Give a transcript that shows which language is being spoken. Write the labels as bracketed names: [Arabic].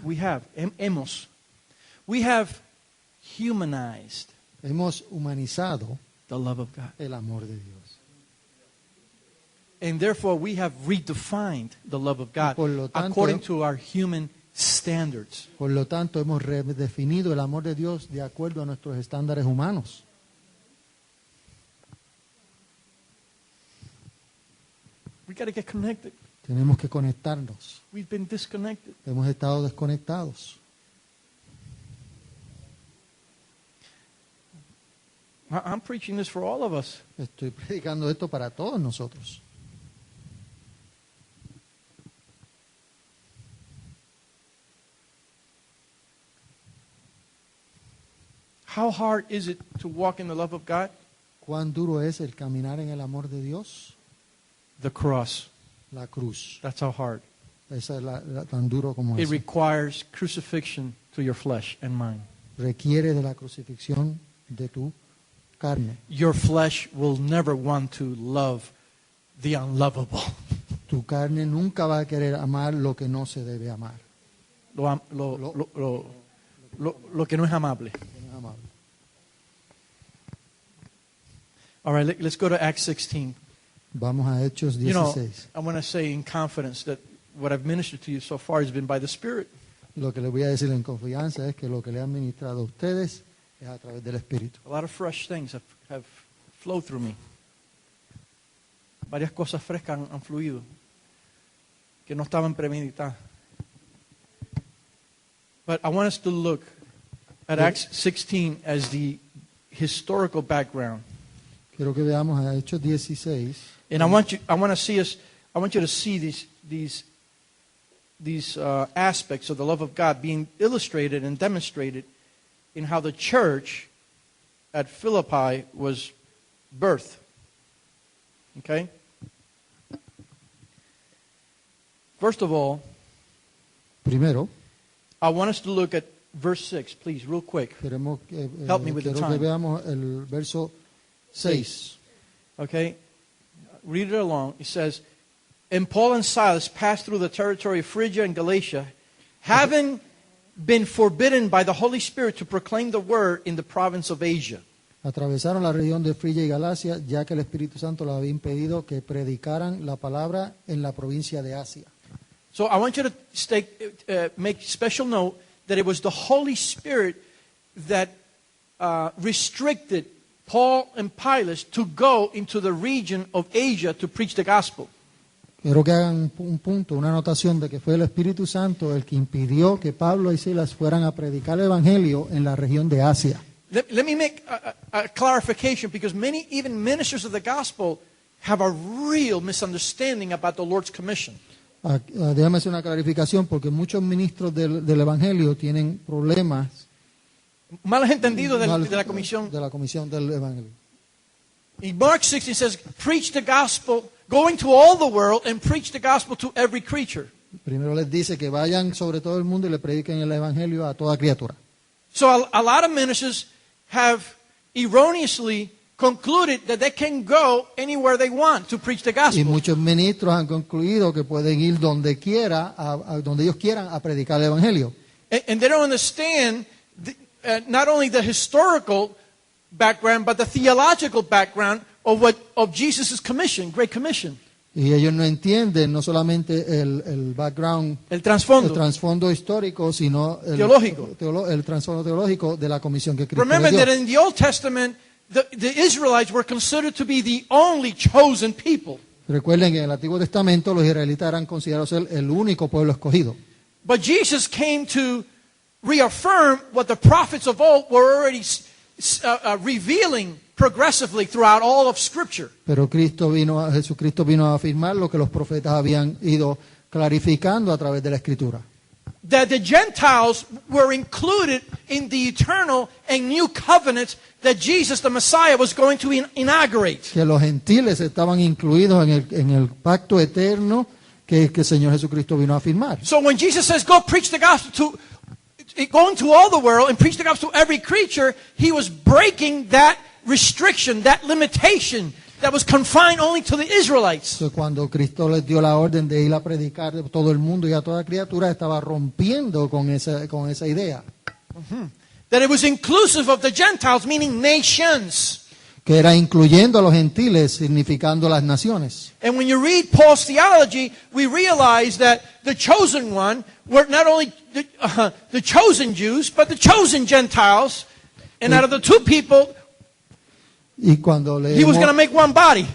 [English] We have, we have humanized [Spanish] Hemos humanizado [English] the love of God. [Spanish] el amor de Dios. [English] And therefore we have redefined the love of God [Spanish] Por lo tanto, [English] according to our human standards. [Spanish] Por lo tanto, hemos redefinido el amor de Dios de acuerdo a nuestros estándares humanos. [English] We got to get connected. [Spanish] Tenemos que conectarnos. [English] We've been disconnected. [Spanish] Hemos estado desconectados. [English] I'm preaching this for all of us. [Spanish] Estoy predicando esto para todos nosotros. [English] How hard is it to walk in the love of God? [Spanish] ¿Cuán duro es el caminar en el amor de Dios? [English] The cross. [Spanish] La cruz. [English] That's how hard. [Spanish] Esa es tan duro como [English] It [Spanish] es. [English] requires crucifixion to your flesh and mine. [Spanish] Requiere de la crucifixión de tu carne. [English] Your flesh will never want to love the unlovable. [Spanish] Tu carne nunca va a querer amar lo que no se debe amar. Lo que no es amable. Que no es amable. [English] All right, let's go to Acts 16. [Spanish] Vamos a Hechos [English] You know, [Spanish] 16. [English] I want to say in confidence that what I've ministered to you so far has been by the Spirit. [Spanish] Lo que les voy a decir en confianza es que lo que le han ministrado a ustedes es a través del Espíritu. [English] A lot of fresh things have flowed through me. [Spanish] Varias cosas frescas han fluido que no estaban premeditadas. [English] But I want us to look at Acts 16 as the historical background. [Spanish] Quiero que veamos a Hechos 16. [English] And I want you to see these aspects of the love of God being illustrated and demonstrated in how the church at Philippi was birthed. Okay? First of all, [Spanish] Primero, [English] I want us to look at verse 6, please, real quick. [Spanish] queremos [English] Help me with the [Spanish] quiero que [English] time. [Spanish] veamos el verso 6. [English] Okay? Read it along. It says, And Paul and Silas passed through the territory of Phrygia and Galatia, having been forbidden by the Holy Spirit to proclaim the word in the province of Asia. [Spanish] Atravesaron la región de Frigia y Galacia, ya que el Espíritu Santo les había impedido que predicaran la palabra en la provincia de Asia. [English] So I want you to make special note that it was the Holy Spirit that restricted Paul and Silas to go into the region of Asia to preach the gospel. [Spanish] Quiero que hagan un punto, una anotación de que fue el Espíritu Santo el que impidió que Pablo y Silas fueran a predicar el Evangelio en la región de Asia. [English] Let me make a clarification, because many, even ministers of the gospel, have a real misunderstanding about the Lord's commission. [Spanish] Déjame hacer una clarificación, porque muchos ministros del Evangelio tienen problemas Malos entendidos de la comisión. de la comisión del Evangelio. [English] In Mark 16 says, preach the gospel, go into all the world and preach the gospel to every creature. [Spanish] Primero les dice que vayan sobre todo el mundo y le prediquen el evangelio a toda criatura. [English] So a lot of ministers have erroneously concluded that they can go anywhere they want to preach the [Spanish] Y [English] gospel. [Spanish] muchos ministros han concluido que pueden ir donde quiera, a donde ellos quieran, a predicar el evangelio. [English] And they don't understand not only the historical background, but the theological background of Jesus' commission, Great Commission. [Spanish] Y ellos no entienden no solamente el background, El el trasfondo. trasfondo histórico, sino Teológico. el trasfondo teológico de la comisión que Cristo [English] Remember [Spanish] les dio. [English] that in the Old Testament, the Israelites were considered to be the only chosen people. [Spanish] Recuerden que en el Antiguo Testamento los israelitas eran considerados el único pueblo escogido. [English] But Jesus came to reaffirm what the prophets of old were already revealing progressively throughout all of Scripture. [Spanish] Pero Jesucristo vino a afirmar lo que los profetas habían ido clarificando a través de la Escritura. [English] That the Gentiles were included in the eternal and new covenant that Jesus, the Messiah, was going to inaugurate. [Spanish] Que los gentiles estaban incluidos en el pacto eterno que el Señor Jesucristo vino a afirmar. [English] So when Jesus says, go preach the gospel go into all the world and preach the gospel to every creature, he was breaking that restriction, that limitation that was confined only to the Israelites. [Spanish] Entonces, cuando Cristo les dio la orden de ir a predicar a todo el mundo y a toda criatura, estaba rompiendo con esa idea. [English] That it was inclusive of the Gentiles, meaning nations. [Spanish] Que era incluyendo a los gentiles, significando las naciones. [English] And when you read Paul's theology, we realize that the chosen one were not only the chosen Jews, but the chosen Gentiles. And out of the two people, [Spanish] Y cuando [English] he was going to make one body.